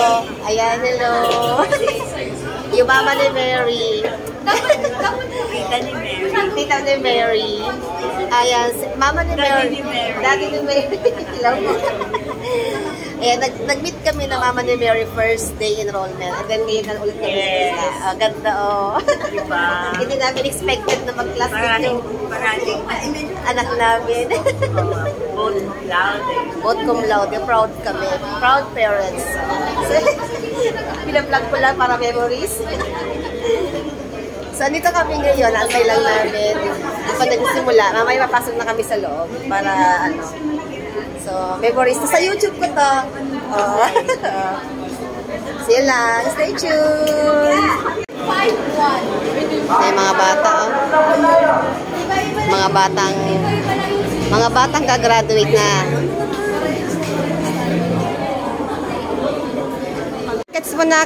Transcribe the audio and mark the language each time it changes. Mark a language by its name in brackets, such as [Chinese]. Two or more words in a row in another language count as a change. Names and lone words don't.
[Filipino] Ayan, hello. Yung mama ni Mary. Tita ni Mary. Ayan, mama ni Mary. Daddy ni Mary. Hello po. Ayan, nag-meet kami na mama ni Mary [English] first day enrollment. And then [Filipino] ngayon na ulit kami. Yes. Ganda, oh. Diba? Hindi namin expected na mag-classmate yung anak namin. [English] Both cum laude. Both cum laude. Proud kami. Proud parents. [Filipino] Pina-vlog ko lang para memories. So, andito kami ngayon. Antay lang namin. Pa nagsimula. Mamaya mapasok na kami sa loob para ano. So, memories. Sa YouTube ko to. Oh. [English] See you lang. Stay tuned. [Filipino] Ay, mga bata, oh. Mga batang gagraduate na. Gets mo na.